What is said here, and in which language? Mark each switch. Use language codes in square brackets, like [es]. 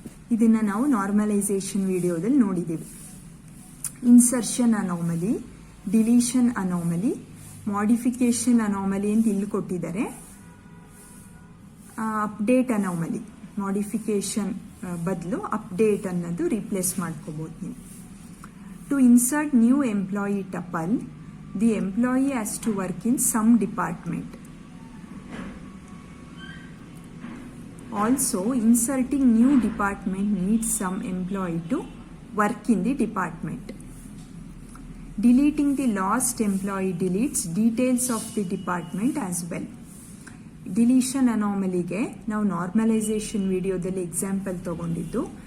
[kn] ಇದನ್ನ ನಾವು ನಾರ್ಮಲೈಸೇಷನ್ ವಿಡಿಯೋದಲ್ಲಿ ನೋಡಿದ್ದೀವಿ. ಇನ್ಸರ್ಷನ್ ಅನಾಮಲಿ, ಡಿಲೀಷನ್ ಅನಾಮಲಿ, ಮಾಡಿಫಿಕೇಶನ್ ಅನಾಮಲಿ ಅಂತ ಇಲ್ಲಿ ಕೊಟ್ಟಿದ್ದಾರೆ. ಅಪ್ಡೇಟ್ ಅನಾಮಲಿ, ಮಾಡಿಫಿಕೇಶನ್ ಬದಲು ಅಪ್ಡೇಟ್ ಅನ್ನೋದು ರಿಪ್ಲೇಸ್ ಮಾಡ್ಕೋಬಹುದು ನೀವು. [en] To insert new employee tuple, the employee has to work in some department. Also, inserting new department needs some employee to work in the department. Deleting the last employee deletes details of the department as well. [kn] Deletion anomalyಗೆ ನಾವು normalisation ವಿಡಿಯೋದಲ್ಲಿ example ತಗೊಂಡಿದ್ದು.